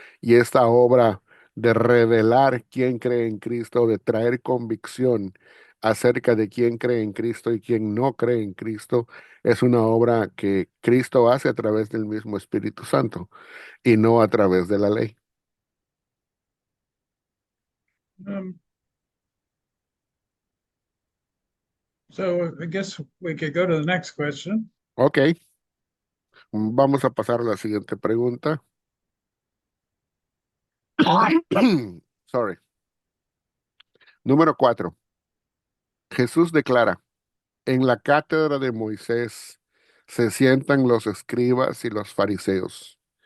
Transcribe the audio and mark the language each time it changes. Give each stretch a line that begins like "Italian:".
Spanish: Y esta obra de revelar quién cree en Cristo, de traer convicción acerca de quién cree en Cristo y quién no cree en Cristo, es una obra que Cristo hace a través del mismo Espíritu Santo y no a través de la ley.
English: Um, so I guess we could go to the next question.
Spanish: Ok, vamos a pasar a la siguiente pregunta.
English: Sorry.
Spanish: Número 4. Jesús declara: en la cátedra de Moisés se sientan los escribas y los fariseos.